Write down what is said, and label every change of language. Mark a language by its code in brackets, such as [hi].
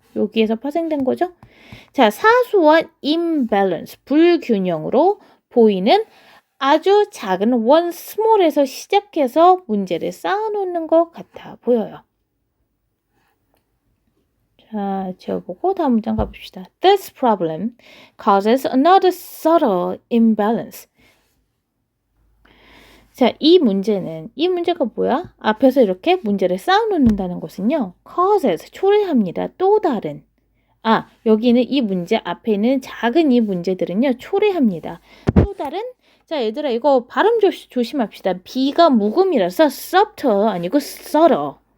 [ko] 여기에서 파생된 거죠? 자, 사소한 imbalance, 불균형으로 보이는 아주 작은 one small에서 시작해서 문제를 쌓아놓는 것 같아 보여요. 자, 지워보고 다음 문장 가봅시다. [en] This problem causes another subtle imbalance. [ko] 자, 이 문제가 뭐야? 앞에서 이렇게 문제를 쌓아놓는다는 것은요. causes, 초래합니다. 또 다른. 여기는 이 문제 앞에 있는 작은 이 문제들은요. 초래합니다. 또 다른. 자, 얘들아 이거 발음 조심합시다. B가 묵음이라서 subtle 아니고 subtle.